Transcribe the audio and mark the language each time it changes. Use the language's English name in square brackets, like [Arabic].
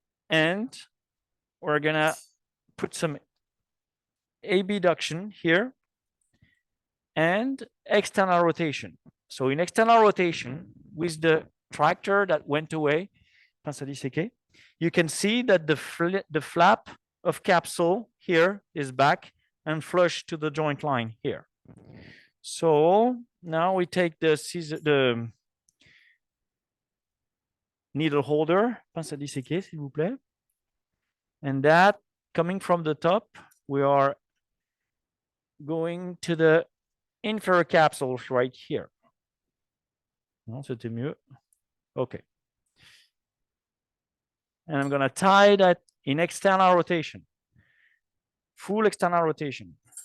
[English] and we're gonna put some abduction here and external rotation. So in external rotation, with the tractor that went away, you can see that the flap of capsule here is back and flush to the joint line here. So now we take the needle holder, [French] pince à disséquer, s'il vous plaît. [English] And that coming from the top, we are going to the inferior capsules right here. [French] Non, c'était mieux. [English] Okay. And I'm going to tie that in external rotation, full external rotation.